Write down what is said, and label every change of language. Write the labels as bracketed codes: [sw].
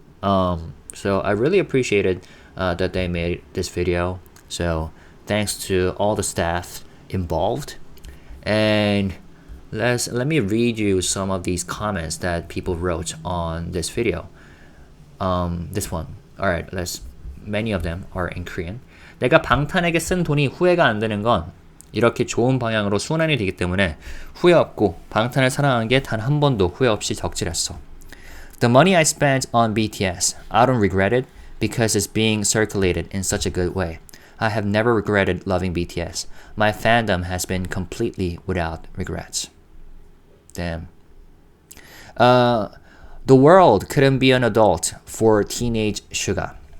[en] So I really appreciated that they made this video. So thanks to all the staff involved. And let me read you some of these comments that people wrote on this video. This one. Alright, many of them are in Korean. [ko] 내가 방탄에게 쓴 돈이 후회가 안 되는 건 이렇게 좋은 방향으로 순환이 되기 때문에 후회 없고 방탄을 사랑한 게 단 한 번도 후회 없이 적절했어. [en] The money I spent on BTS, I don't regret it because it's being circulated in such a good way. I have never regretted loving BTS. My fandom has been completely without regrets. Damn. The world couldn't be an adult for teenage SUGA.